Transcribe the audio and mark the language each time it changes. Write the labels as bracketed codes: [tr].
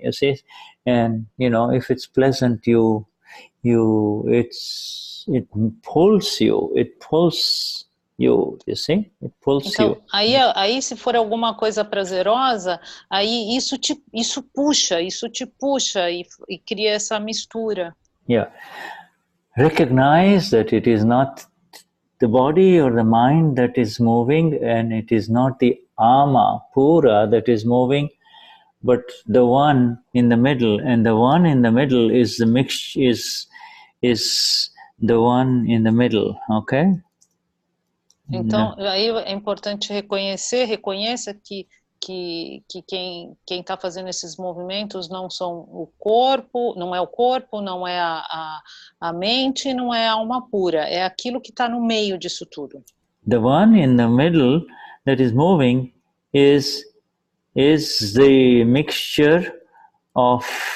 [en] You see, and if it's pleasant, it pulls you. It pulls you see, it pulls [pt] então, [en] you. [pt] Aí se for alguma coisa prazerosa, aí isso te puxa e cria essa mistura. [en] Yeah, recognize that it is not the body or the mind that is moving, and it is not the ama pura that is moving, but the one in the middle, and the one in the middle is the mix, is the one in the middle. Okay. [pt] Então, aí é importante reconheça que quem está fazendo esses movimentos não são o corpo, não é a mente, não é a alma pura, é aquilo que está no meio disso tudo. [en] The one in the middle that is moving is the mixture of